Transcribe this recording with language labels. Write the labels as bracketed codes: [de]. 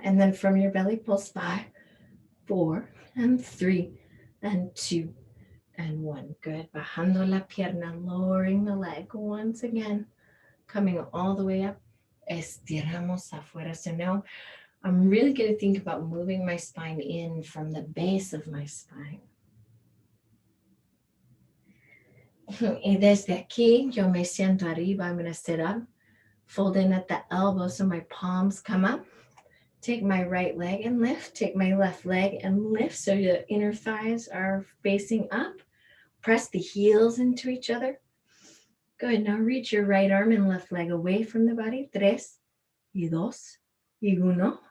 [en] And then from your belly, pulse 5, 4, and 3, and 2, and 1. Good. [es] Bajando la pierna, [en] lowering the leg once again. Coming all the way up. [es] Estiramos afuera. [en] So now I'm really going to think about moving my spine in from the base of my spine. [es] Y desde aquí, yo me siento arriba. [en] I'm going to sit up, fold in at the elbow so my palms come up. Take my right leg and lift. Take my left leg and lift so your inner thighs are facing up. Press the heels into each other. Good. Now reach your right arm and left leg away from the body. 3, y 2, y 1.